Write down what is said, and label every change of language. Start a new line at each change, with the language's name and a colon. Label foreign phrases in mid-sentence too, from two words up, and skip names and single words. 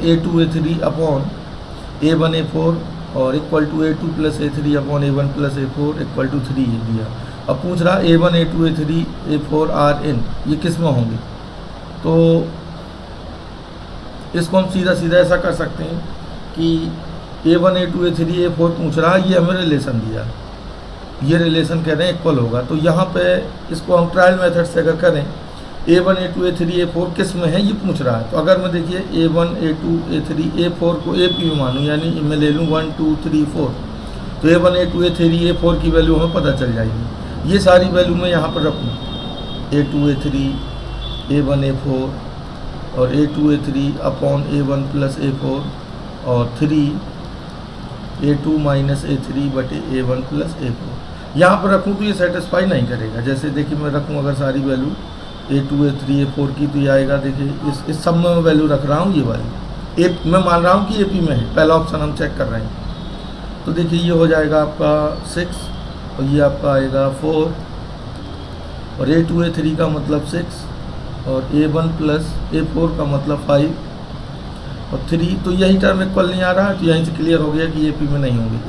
Hindi: A2 A3 अपॉन A1 A4 और
English: equal to
Hindi: A2 + A3 अपॉन A1 + A4
English: equal to
Hindi: 3 दिया। अब पूछ रहा A1 A2 A3 A4 Rn ये किस में होंगे, तो इसको हम सीधा सीधा ऐसा कर सकते हैं कि A1 A2 A3 A4 पूछ रहा है, ये हमें रिलेशन दिया, ये रिलेशन कह रहे हैं इक्वल होगा। तो यहाँ पे इसको हम
English: trial method
Hindi: से अगर करें A1 A2 A3 A4 किस में है ये पूछ रहा है, तो अगर मैं देखिए A1 A2 A3 A4 को AP में मानूँ, यानी मैं ले लूँ 1 2 3 4, तो A1 A2 A3 A4 की वैल्यू हमें पता चल जाएगी। ये सारी वैल्यू मैं यहाँ पर रखूँ, A2 A3 A1 A4 और A2 A3 अपॉन A1 + A4 और 3 A2 - A3/A1 + A4 यहाँ पर रखूँ तो ये सेटिस्फाई नहीं करेगा। जैसे देखिए मैं रखूँ अगर सारी वैल्यू A2 A3 A4 की, तो ये आएगा, देखिए इस सब में मैं वैल्यू रख रहा हूँ, ये वाली मैं मान रहा हूँ कि AP में है, पहला ऑप्शन हम चेक कर रहे हैं। तो देखिए ये हो जाएगा आपका 6 और ये आपका आएगा 4 और A2 A3 का मतलब 6 और A1 + A4 का मतलब 5 और 3, तो यही टर्म इक्वल नहीं आ रहा है, तो यहीं से क्लियर हो गया कि AP में नहीं होंगे।